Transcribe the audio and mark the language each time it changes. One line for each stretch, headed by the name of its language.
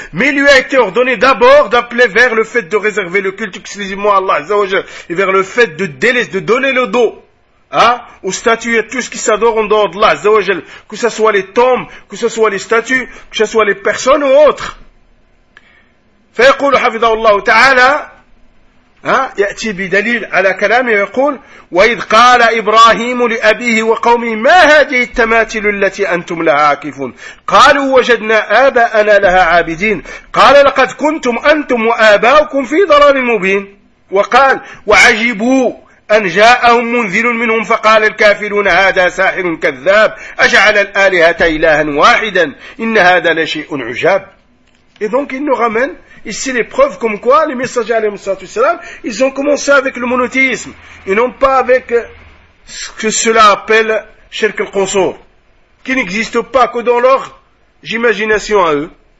French: Mais il lui a été ordonné d'abord d'appeler vers le fait de réserver le culte exclusivement à Allah Azza wa Jal et vers le fait de délaisser, de donner le dos aux statues et à tout ce qui s'adore en dehors d'Allah Azza wa Jal, que ce soit les tombes, que ce soit les statues, que ce soit les personnes ou autres.
Arabic: Fayaqulu hafidhahullah ta'ala يأتي بدليل على كلامه يقول وإذ قال إبراهيم لأبيه وقومه ما هذه التماثيل التي أنتم لها عاكفون قالوا وجدنا آباءنا لها عابدين قال لقد كنتم أنتم وآباؤكم في ضلال مبين وقال وعجبوا أن جاءهم منذر منهم فقال الكافرون هذا ساحر كذاب أجعل الآلهة إلها واحدا إن هذا لشيء عجاب.
French: Et donc il nous ramène ici les preuves comme quoi les messagers alayhi salatu wassalam, ils ont commencé avec le monothéisme et non pas avec ce que cela appelle shirk al-qusur, qui n'existe pas que dans leur imagination à eux.